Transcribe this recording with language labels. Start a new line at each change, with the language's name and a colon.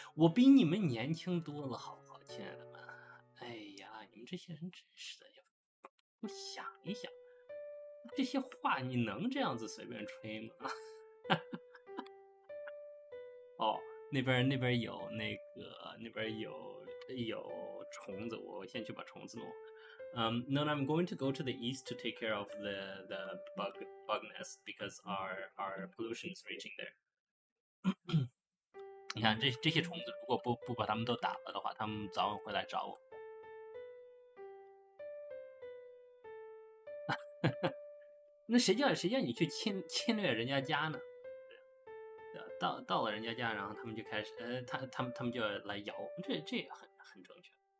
Chinese: 我比你们年轻多了，好不好，亲爱的们？哎呀，你们这些人真是的，不想一想，这些话你能这样子随便吹吗？哦，那边有那个，那边有虫子，我先去把虫子弄。
English: No, I'm going to go to the east to take care of the bug nest because our pollution is reaching there.
Chinese: 你看这些虫子，如果不把它们都打了的话，它们早晚会来找我。那谁叫你去侵略人家家呢？到了人家家，然后他们就开始，他们就要来咬我，这也很正确。